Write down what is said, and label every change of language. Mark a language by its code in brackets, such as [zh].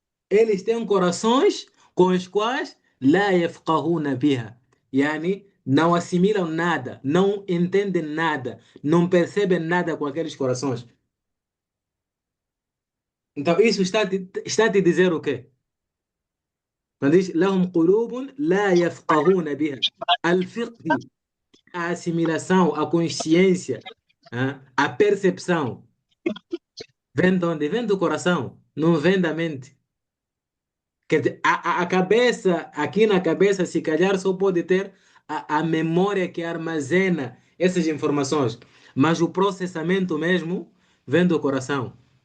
[pt] Eles têm corações com os quais [ar] لا يفقهون بها. [pt] Yani, não assimilam nada, não entendem nada, não percebem nada com aqueles corações. Então, isso está a te dizer o quê? Quando diz [ar] لهم قلوب لا يفقهون بها. [pt] الفقه, a assimilação, a consciência, a percepção, vem de onde? Vem do coração, não vem da mente. Quer dizer, a cabeça, aqui na cabeça, se calhar só pode ter a memória que armazena essas informações, mas o processamento mesmo vem do coração.